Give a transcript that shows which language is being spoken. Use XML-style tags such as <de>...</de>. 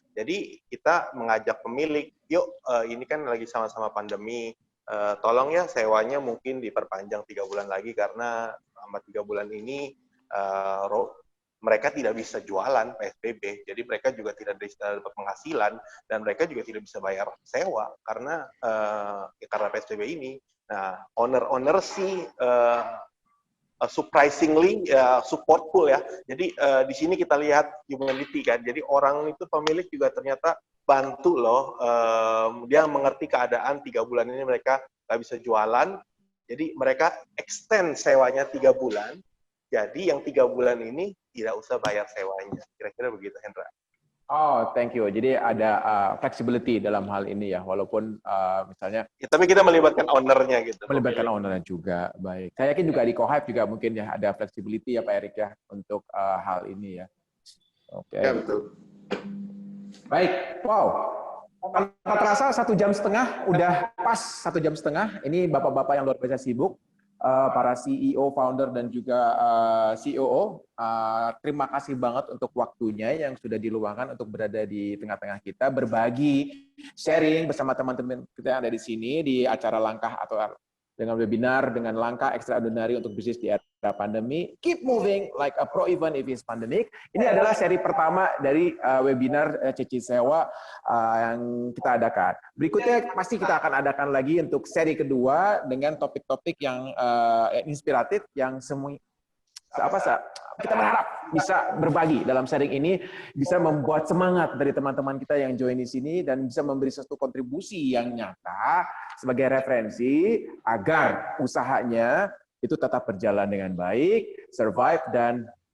<id>Jadi kita mengajak pemilik, yuk ini kan lagi sama-sama pandemi, tolong ya sewanya mungkin diperpanjang 3 bulan lagi karena selama 3 bulan ini mereka tidak bisa jualan PSBB, jadi mereka juga tidak bisa dapat penghasilan dan mereka juga tidak bisa bayar sewa karena PSBB ini. Nah, owner sih</id> <en>surprisingly supportful</en> <id>ya. Jadi di sini kita lihat humanity kan. Jadi orang itu pemilik juga ternyata bantu loh. Dia mengerti keadaan 3 bulan ini mereka nggak bisa jualan. Jadi mereka extend sewanya 3 bulan. Jadi yang 3 bulan ini tidak usah bayar sewanya. Kira-kira begitu, Hendra.</id> <en>Oh, thank you.</en> <id>Jadi ada flexibility dalam hal ini ya, walaupun misalnya. Ya, tapi kita melibatkan ownernya gitu. Melibatkan ownernya juga, baik. Saya yakin juga di Co-Hive juga mungkin ya ada flexibility ya Pak Erik ya untuk hal ini ya. Oke. Ya, betul. Baik, wow. Tanpa terasa 1,5 jam udah pas 1,5 jam. Ini bapak-bapak yang luar biasa sibuk. Para CEO, founder, dan juga COO. Terima kasih banget untuk waktunya yang sudah diluangkan untuk berada di tengah-tengah kita, berbagi, sharing bersama teman-teman kita yang ada di sini di acara Langkah atau dengan webinar dengan langkah extraordinary untuk bisnis di era pandemi.</id> <en>Keep moving like a pro even if it's pandemic.</en> <id>Ini adalah seri pertama dari webinar cicil sewa yang kita adakan. Berikutnya pasti kita akan adakan lagi untuk seri kedua dengan topik-topik yang inspiratif yang kita berharap bisa berbagi dalam sharing ini, bisa membuat semangat dari teman-teman kita yang join di sini dan bisa memberi suatu kontribusi yang nyata sebagai referensi agar usahanya itu tetap berjalan dengan baik, survive, dan</id>